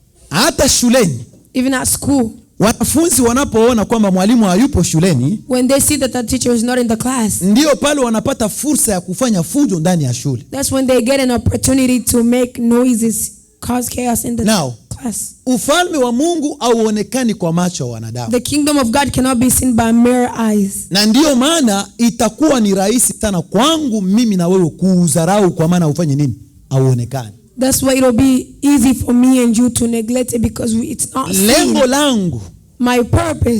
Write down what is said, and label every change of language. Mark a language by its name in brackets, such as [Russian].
[Swahili] Hata shuleni, [English] even at school, [Swahili] wanafunzi wanapoona kwamba mwalimu hayupo shuleni, [English] when they see that the teacher is not in the class, [Swahili] ndio pale wanapata fursa ya kufanya fujo ndani ya shule. [English] That's when they get an opportunity to make noises, cause chaos in the class. [Swahili] Ufalme wa Mungu hauonekani kwa macho ya wanadamu. [English] The kingdom of God cannot be seen by mere eyes. [Swahili] Na ndio maana itakuwa ni rahisi sana kwangu mimi na wewe kuudharau, kwa maana ufanye nini? Hauonekani. [English] That's why it'll be easy for me and you to neglect it, because it's not seen. [Swahili] Lengo langu, [English] my purpose,